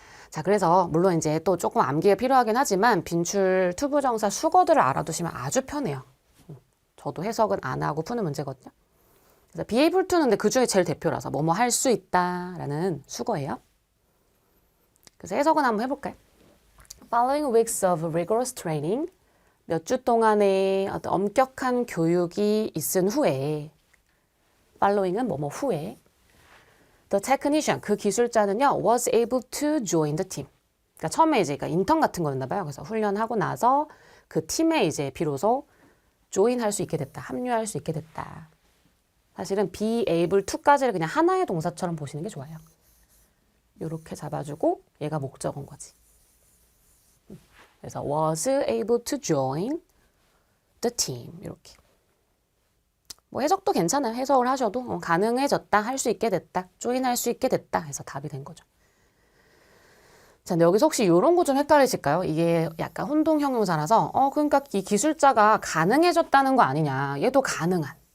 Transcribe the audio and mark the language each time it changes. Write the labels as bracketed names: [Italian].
[Korean] 자, 그래서 물론 이제 또 조금 암기가 필요하긴 하지만 빈출 투부정사 수거들을 알아두시면 아주 편해요. 저도 해석은 안 하고 푸는 문제거든요. 그래서 be able to는 근데 그 중에 제일 대표라서 뭐뭐 할 수 있다라는 수거예요. 그래서 해석은 한번 해볼까요? [English] Following weeks of rigorous training, [Korean] 몇 주 동안의 어떤 엄격한 교육이 있은 후에 following은 뭐뭐 후에 The technician, 그 기술자는요 [English] was able to join the team. [Korean] 그러니까 처음에 이제 인턴 같은 거였나 봐요. 그래서 훈련하고 나서 그 팀에 이제 비로소 join 할 수 있게 됐다. 합류할 수 있게 됐다. 사실은 be able to까지를 그냥 하나의 동사처럼 보시는 게 좋아요. 이렇게 잡아주고 얘가 목적어인 거지. 그래서 [English] was able to join the team [Korean] 이렇게. 뭐 해석도 괜찮아요. 해석을 하셔도 가능해졌다, 할 수 있게 됐다, 조인할 수 있게 됐다 해서 답이 된 거죠. 자, 근데 여기서 혹시 이런 거 좀 헷갈리실까요? 이게 약간 혼동 형용사라서 그러니까 이 기술자가 가능해졌다는 거 아니냐. 얘도 가능한.